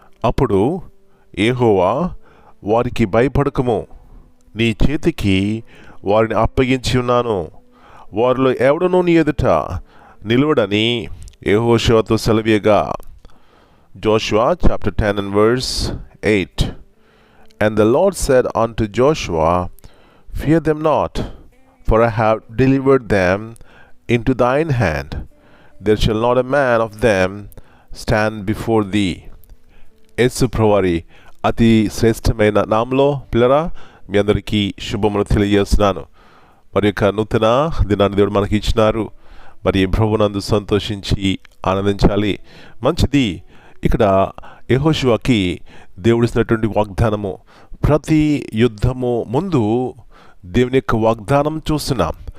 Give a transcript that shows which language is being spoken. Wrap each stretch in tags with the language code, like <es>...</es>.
<te>అప్పుడు యెహోవా, వారికి భయపడకము, నీ చేతికి వారిని అప్పగించి ఉన్నాను, వారిలో ఎవడనూ నీ ఎదుట నిలువడని యెహోషువతో సెలవీయగా.</te> <en>Joshua chapter 10 and verse 8. And the Lord said unto Joshua, Fear them not, for I have delivered them into thine hand. There shall not a man of them stand before thee.</en> <te>యేసు ప్రభువారి అతి శ్రేష్టమైన నామములో పిల్లరా మీ అందరికీ శుభములు తెలియజేస్తున్నాను. మరి యొక్క నూతన దినాన్ని దేవుడు మనకి ఇచ్చినారు. మరి ప్రభువునందు సంతోషించి ఆనందించాలి. మంచిది. ఇక్కడ యెహోషువకి దేవుడిస్తున్నటువంటి వాగ్దానము, ప్రతి యుద్ధము ముందు దేవుని యొక్క వాగ్దానం చూస్తున్నాం.</te>